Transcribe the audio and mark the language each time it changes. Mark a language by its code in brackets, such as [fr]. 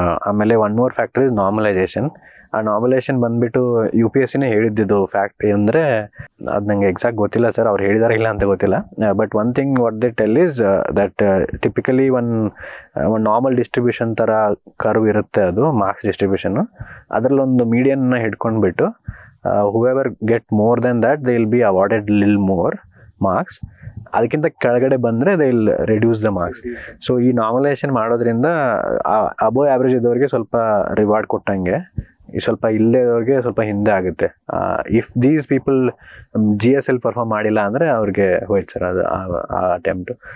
[kn] ಆಮೇಲೆ [en] One more factor is normalization. [kn] ಆ normalisation ಬಂದುಬಿಟ್ಟು UPSCನೇ ಹೇಳಿದ್ದು ಫ್ಯಾಕ್ಟ್ ಅಂದರೆ, ಅದು ನನಗೆ ಎಕ್ಸಾಕ್ಟ್ ಗೊತ್ತಿಲ್ಲ ಸರ್, ಅವ್ರು ಹೇಳಿದಾರೆ ಇಲ್ಲ ಅಂತ ಗೊತ್ತಿಲ್ಲ. [en] but one thing what they tell is that typically one normal distribution [kn] ಥರ ಕರ್ವ್ ಇರುತ್ತೆ, ಅದು [en] Marks distribution. [kn] ಅದರಲ್ಲೊಂದು ಮೀಡಿಯನ್ನ ಹಿಡ್ಕೊಂಡ್ಬಿಟ್ಟು [en] whoever get more than that they will be awarded little more marks. [kn] ಅದಕ್ಕಿಂತ ಕೆಳಗಡೆ ಬಂದರೆ [en] they will reduce the marks. [kn] So ಈ normalisation ಮಾಡೋದ್ರಿಂದ above average ಇದ್ದವ್ರಿಗೆ ಸ್ವಲ್ಪ ರಿವಾರ್ಡ್ ಕೊಟ್ಟಂಗೆ, ಈ ಸ್ವಲ್ಪ ಇಲ್ಲದೆ ಇರೋರಿಗೆ ಸ್ವಲ್ಪ ಹಿಂದೆ ಆಗುತ್ತೆ. [en] if these people [kn] GSL perform ಮಾಡಿಲ್ಲ ಅಂದರೆ ಅವ್ರಿಗೆ ಹೋಯ್ತು ಸರ್ ಅದು ಆ ಅಟೆಂಪ್ಟು.